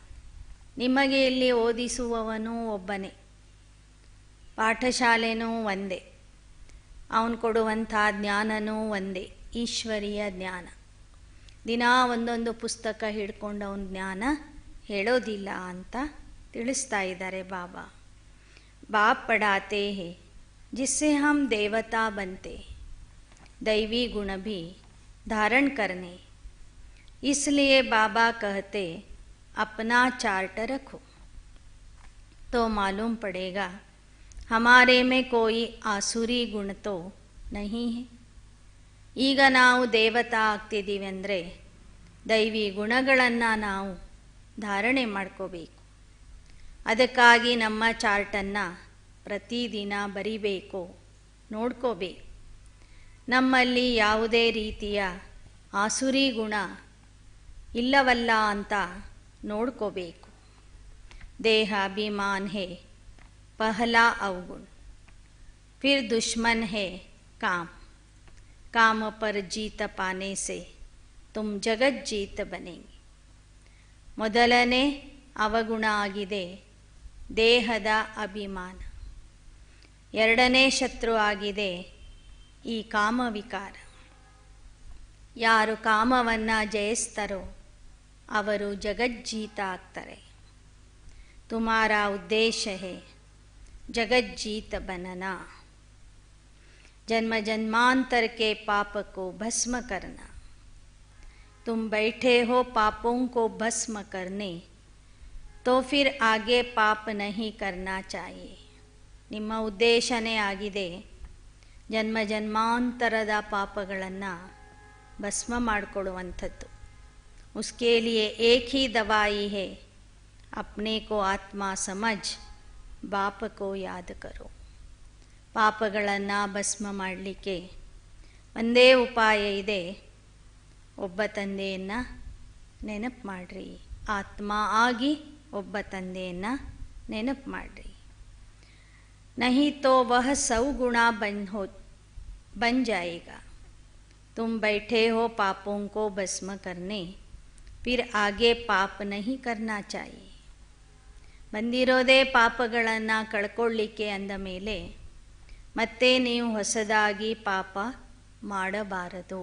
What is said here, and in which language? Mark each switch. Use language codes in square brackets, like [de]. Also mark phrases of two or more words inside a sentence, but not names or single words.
[kn] ನಿಮಗೆ ಇಲ್ಲಿ ಓದಿಸುವವನು ಒಬ್ಬನೇ, ಪಾಠಶಾಲೆನೂ ಒಂದೇ, ಅವನು ಕೊಡುವಂಥ ಜ್ಞಾನನೂ ಒಂದೇ, ಈಶ್ವರಿಯ ಜ್ಞಾನ. ದಿನಾ ಒಂದೊಂದು ಪುಸ್ತಕ ಹಿಡ್ಕೊಂಡು ಅವನ ಜ್ಞಾನ ಹೇಳೋದಿಲ್ಲ ಅಂತ ತಿಳಿಸ್ತಾ ಇದ್ದಾರೆ ಬಾಬಾ. [hi] बाप पढ़ाते हैं जिससे हम देवता बनते, दैवी गुण भी धारण करने. इसलिए बाबा कहते अपना चार्ट रखो, तो मालूम पड़ेगा हमारे में कोई आसुरी गुण तो नहीं है. [kn] ಈಗ ನಾವು ದೇವತಾ ಆಗ್ತಿದ್ದೀವಿ ಅಂದರೆ ದೈವಿ ಗುಣಗಳನ್ನು ನಾವು ಧಾರಣೆ ಮಾಡ್ಕೋಬೇಕು. ಅದಕ್ಕಾಗಿ ನಮ್ಮ ಚಾರ್ಟನ್ನು ಪ್ರತಿದಿನ ಬರಿಬೇಕು, ನೋಡ್ಕೋಬೇಕು. ನಮ್ಮಲ್ಲಿ ಯಾವುದೇ ರೀತಿಯ ಆಸುರಿ ಗುಣ ಇಲ್ಲವಲ್ಲ ಅಂತ ನೋಡ್ಕೋಬೇಕು. [hi] देह अभिमान है पहला अवगुण, फिर दुश्मन है काम. काम पर जीत पाने से तुम जगत जीत बनेंगे. [kn] ಮೊದಲನೇ ಅವಗುಣ ಆಗಿದೆ ದೇಹದ ಅಭಿಮಾನ. ಎರಡನೇ ಶತ್ರು ಆಗಿದೆ ಈ ಕಾಮವಿಕಾರ. ಯಾರು ಕಾಮವನ್ನು ಜಯಿಸ್ತಾರೋ ಅವರು ಜಗಜ್ಜೀತ ಆಗ್ತಾರೆ. [hi] तुम्हारा उद्देश्य है जगज्जीत बनना. जन्म जन्मांतर के पाप को भस्म करना। तुम बैठे हो पापों को भस्म करने, तो फिर आगे पाप नहीं करना चाहिए। [kn] ನಿಮ್ಮ ಉದ್ದೇಶನೇ ಆಗಿದೆ ಜನ್ಮ ಜನ್ಮಾಂತರದ ಪಾಪಗಳನ್ನು ಭಸ್ಮ ಮಾಡಿಕೊಡುವಂಥದ್ದು। [hi] उसके लिए एक ही दवाई है, अपने को आत्मा समझ बाप को याद करो। [kn] ಪಾಪಗಳನ್ನು ಭಸ್ಮ ಮಾಡಲಿಕ್ಕೆ ಒಂದೇ ಉಪಾಯ ಇದೆ, ಒಬ್ಬ ತಂದೆಯನ್ನು ನೆನಪು ಮಾಡಿರಿ। ಆತ್ಮ ಆಗಿ ಒಬ್ಬ ತಂದೆಯನ್ನು ನೆನಪು ಮಾಡಿರಿ। [hi] नहीं तो वह 100 गुणा बन जाएगा। तुम बैठे हो पापों को भस्म करने, फिर आगे पाप नहीं करना चाहिए। [kn] ಬಂದಿರೋದೇ ಪಾಪಗಳನ್ನು ಕಳ್ಕೊಳ್ಳಿಕ್ಕೆ ಅಂದ ಮೇಲೆ ಮತ್ತೆ ನೀವು ಹೊಸದಾಗಿ ಪಾಪ ಮಾಡಬಾರದು।